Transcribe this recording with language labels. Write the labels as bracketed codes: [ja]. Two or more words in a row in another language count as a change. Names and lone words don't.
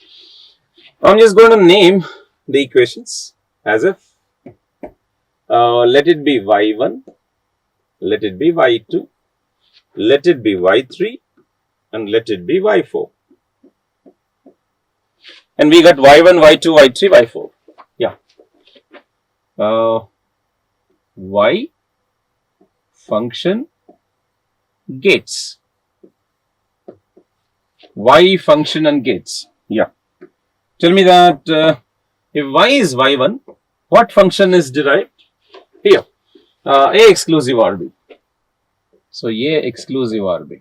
[en] I'm just going to name the equations as if let it be y1, let it be y2, let it be y3, and let it be y4. And we got y1, y2, y3, y4. Yeah. Y function gates. Y function and gates. Yeah. Tell me that if y is y1, what function is derived? Here. A exclusive RB. So A exclusive RB.